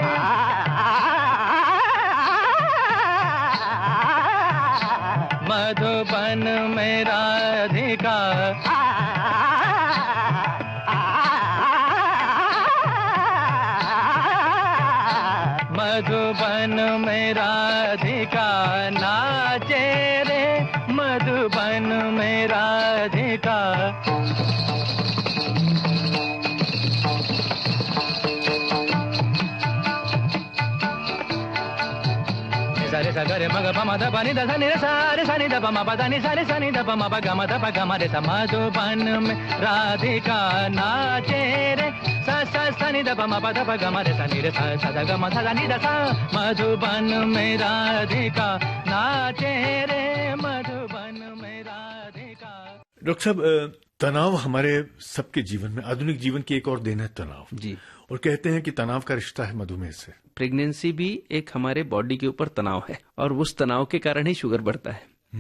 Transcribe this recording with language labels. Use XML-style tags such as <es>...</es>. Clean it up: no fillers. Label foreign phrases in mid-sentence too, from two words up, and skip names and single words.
<hi>मधुबन में राधिका मधुबन में राधिका नाचे रे, मधुबन में राधिका। सारे सगरे मग पम ध पनि ध नि रे सारे सनि ध पम प ध नि सारे सनि ध पम प ग म ध प ग म रे स। मधुबन में राधिका नाचे रे, सा सा सनि ध पम प ध प ग म रे स नि रे सा सा ध ग म ध नि ध सा। मधुबन में राधिका नाचे रे, मधुबन में राधिका। डॉक्टर साहब, तनाव हमारे सबके जीवन में, आधुनिक जीवन की एक और देन है तनाव जी। और कहते हैं कि तनाव का रिश्ता है मधुमेह से। प्रेगनेंसी भी एक हमारे बॉडी के ऊपर तनाव है और उस तनाव के कारण ही शुगर बढ़ता है।</hi>